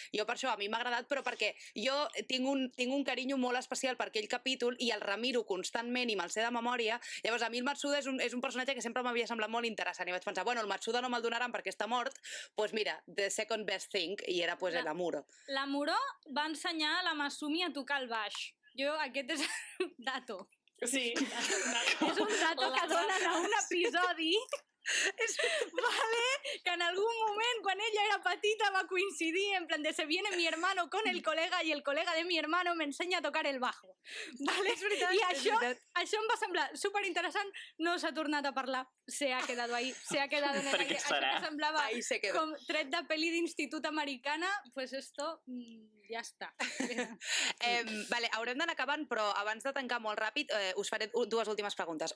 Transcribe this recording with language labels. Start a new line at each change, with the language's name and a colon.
Catalan: Jo per això a mi m'ha agradat, però perquè jo tinc un carinyo molt especial per aquell capítol i el remiro constantment i me'l sé de memòria. Llavors a mi el Matsuda és un personatge que sempre m'havia semblat molt interessant i vaig pensar, bueno, el Matsuda no me'l donaran perquè està mort, doncs mira,
English: the second best thing,
Catalan: i era pues la Muro. La Muro va ensenyar a la Masumi a tocar el baix. Aquest és dato. Sí. És un dato que donen a un episodi que en algún moment, quan ella era petita, va coincidir en plan de
Spanish: se viene mi hermano con el colega y el colega de mi hermano me enseña a tocar el bajo.
Catalan: És veritat, I això em va semblar superinteressant, no s'ha tornat a parlar,
Spanish: se ha quedado ahí, se ha quedado en el aire.
Catalan: Això que semblava com tret de pel·li d'institut americana,
Spanish: pues esto
Catalan: ja està. Vale, haurem d'anar acabant, però abans de tancar molt ràpid us faré dues últimes preguntes.